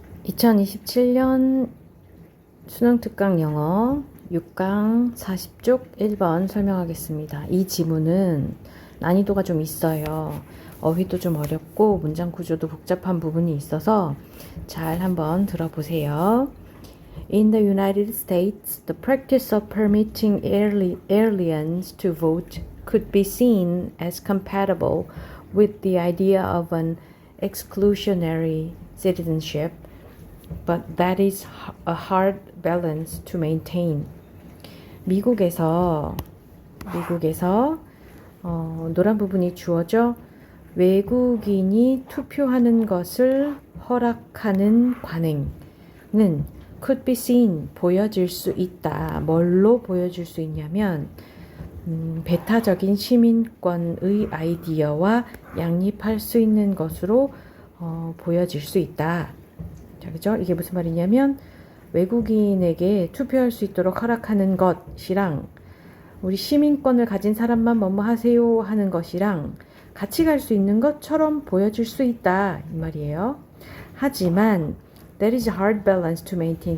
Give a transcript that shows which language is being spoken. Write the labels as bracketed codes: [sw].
[ko] 2027년 수능특강 영어 6강 40쪽 1번 설명하겠습니다. 이 지문은 난이도가 좀 있어요. 어휘도 좀 어렵고 문장 구조도 복잡한 부분이 있어서 잘 한번 들어보세요. [en] In the United States, the practice of permitting aliens to vote could be seen as compatible with the idea of an exclusionary citizenship, but that is a hard balance to maintain. [ko] 미국에서 노란 부분이 주어져 외국인이 투표하는 것을 허락하는 관행은 [en] could be seen, [ko] 보여질 수 있다. 뭘로 보여줄 수 있냐면 배타적인 시민권의 아이디어와 양립할 수 있는 것으로 보여질 수 있다. 자, 그죠? 이게 무슨 말이냐면 외국인에게 투표할 수 있도록 허락하는 것이랑 우리 시민권을 가진 사람만 뭐뭐 하세요 하는 것이랑 같이 갈 수 있는 것처럼 보여질 수 있다 이 말이에요. [en] 하지만 that is a hard balance to maintain.